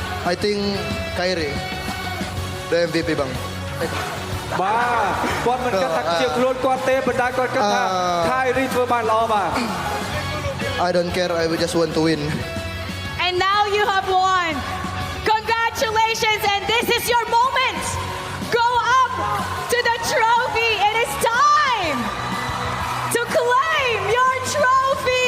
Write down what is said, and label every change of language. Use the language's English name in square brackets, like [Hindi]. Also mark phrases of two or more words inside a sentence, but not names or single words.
[English] I think Kyrie the MVP บาง [Khmer] បាទគាត់មិនគិតថាជាខ្លួនគាត់ទេប៉ុន្តែគាត់គិតថា Kyrie ធ្វើបានល្អបាទ [English] I don't care I just want to win And now you have won. Congratulations, and this is your moment. Go up to the trophy. It is time to claim your trophy.